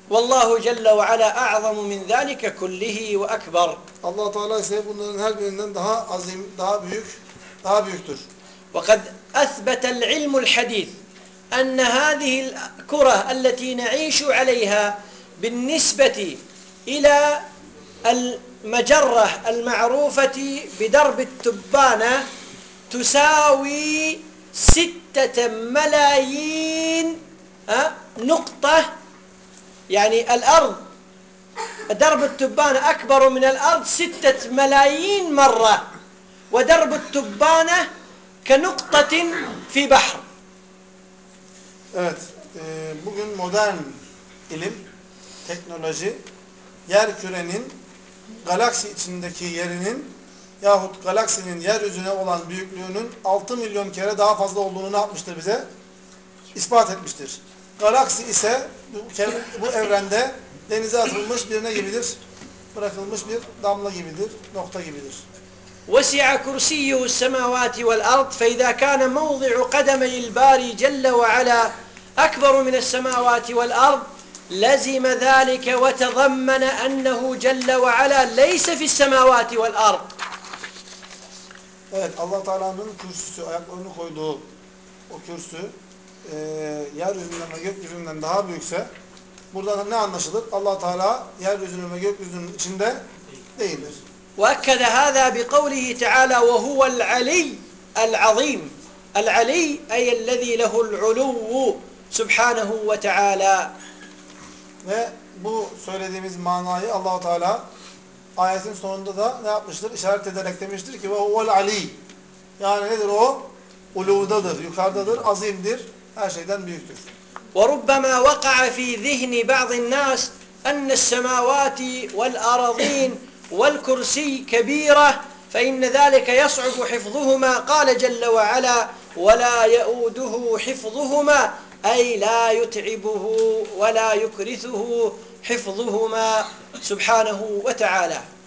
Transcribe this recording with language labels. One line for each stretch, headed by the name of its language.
Arabic: Vallahu celle ve ala a'zamu min zalika kullihi ve ekber.
Turkish: Allah Teala ise bunların her birinden daha azim, daha büyük, daha büyüktür.
Arabic: وقد أثبت العلم الحديث أن هذه الكرة التي نعيش عليها بالنسبة إلى المجرة المعروفة بدرب التبانة تساوي 6 ملايين نقطة يعني الأرض درب التبانة أكبر من الأرض 6 ملايين مرة ودرب التبانة كَنُقْطَةٍ فِي بَحْرٍ
Turkish: Evet, bugün modern ilim, teknoloji, yer kürenin galaksi içindeki yerinin yahut galaksinin yeryüzüne olan büyüklüğünün 6 milyon kere daha fazla olduğunu ne yapmıştır bize? İspat etmiştir. Galaksi ise bu evrende denize atılmış birine gibidir, bırakılmış bir damla gibidir, nokta gibidir.
Arabic: وسع كرسيه السماوات والأرض فإذا كان موضع قدمي الباري جل وعلا أكبر من السماوات والأرض لزم ذلك وتضمن أنه جل وعلا ليس في السماوات والأرض.
Turkish: Evet, Allah Teala'nın kürsüsü, ayaklarını koyduğu o kürsü yeryüzünden ve gökyüzünden daha büyükse buradan ne anlaşılır? Allah Teala yeryüzünün ve gökyüzünün içinde değildir.
Arabic: وأكد هذا بقوله تعالى وهو العلي العظيم العلي أي الذي له العلو سبحانه وتعالى
Turkish: ve bu söylediğimiz manayı Allah Teala ayetin sonunda da ne yapmıştır işaret ederek demiştir ki
Arabic: وَهُوَ الْعَلِيُّ
Turkish: yani nedir o uluvdadır yukarıdadır azimdir her şeyden büyüktür
Arabic: وربما وقع في ذهن بعض الناس أن السماوات والأراضين والكرسي كبيرة فإن ذلك يصعب حفظهما قال جل وعلا ولا يؤوده حفظهما أي لا يتعبه ولا يكرثه حفظهما سبحانه وتعالى